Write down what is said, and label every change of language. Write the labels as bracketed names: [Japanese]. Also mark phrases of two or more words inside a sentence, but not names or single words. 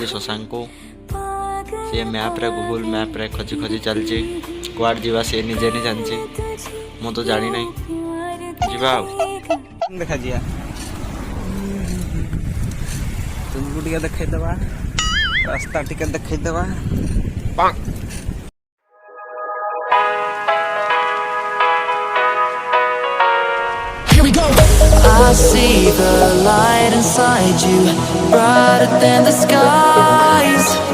[Odia] ଶଶାଙ୍କକୁ ସେ ମ୍ୟାପ୍ରେ ଗୁଗୁଲ ମ୍ୟାପ୍ରେ ଖୋଜି ଖୋଜି ଚାଲିଛି। କୁଆଡ଼େ ଯିବା ସେ ନିଜେ ହିଁ ଜାଣିଛି, ମୁଁ ତ ଜାଣିନାହିଁ। ଯିବା ଆଉ ଦେଖାଯିବା, ତୁମକୁ ଟିକେ ଦେଖେଇଦେବା, ରାସ୍ତା ଟିକେ ଦେଖେଇଦେବା। [English] I see the light inside you, brighter than the skies.